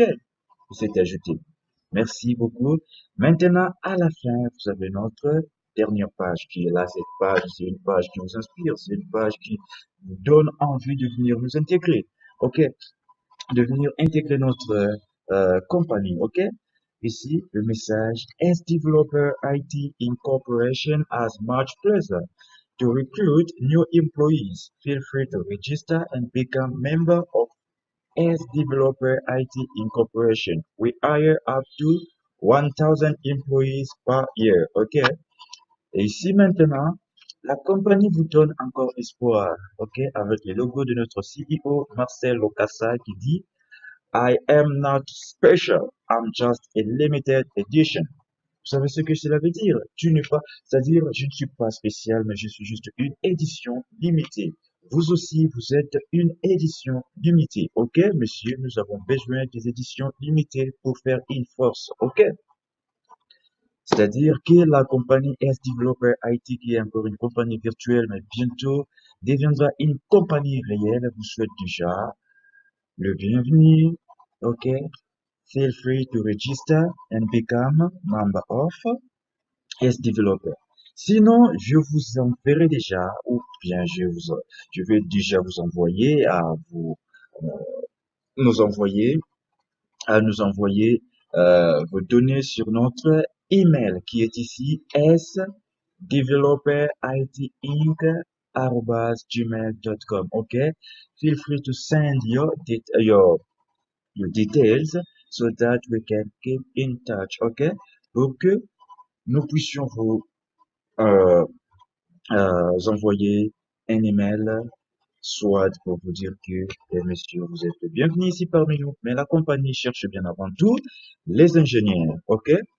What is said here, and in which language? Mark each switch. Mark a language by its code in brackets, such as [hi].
[fr] Qui s'est ajouté. Merci beaucoup. Maintenant, à la fin, vous avez notre dernière page qui est là. Cette page, c'est une page qui vous inspire. C'est une page qui vous donne envie de venir nous intégrer. OK? De venir intégrer notre compagnie, ok? Ici, le message, [en] as developer IT incorporation has much pleasure to recruit new employees. Feel free to register and become member of as developer IT incorporation. We hire up to 1000 employees per year, ok? [fr] Et ici maintenant, la compagnie vous donne encore espoir, ok? Avec le logo de notre CEO Marcel Locassa qui dit [en] I am not special, I'm just a limited edition. [fr] Vous savez ce que cela veut dire? Tu n'es pas, c'est-à-dire, je ne suis pas spécial, mais je suis juste une édition limitée. Vous aussi, vous êtes une édition limitée. Ok, monsieur, nous avons besoin des éditions limitées pour faire une force. Ok? C'est-à-dire que la compagnie S Developer IT, qui est encore une compagnie virtuelle, mais bientôt deviendra une compagnie réelle, vous souhaite déjà le bienvenu. Ok? [en] Feel free to register and become member of S Developer. [fr] Sinon, je vous enverrai déjà, ou bien je vais déjà vous envoyer euh, nous envoyer, nous envoyer vos données sur notre email qui est ici sdevelopeриtinc@gmail.com. [en] Okay, feel free to send your details so that we can keep in touch. [fr] Okay, pour que nous puissions vous euh, envoyer un email, soit pour vous dire que, messieurs, vous êtes bienvenus ici parmi nous. Mais la compagnie cherche bien avant tout les ingénieurs, ok?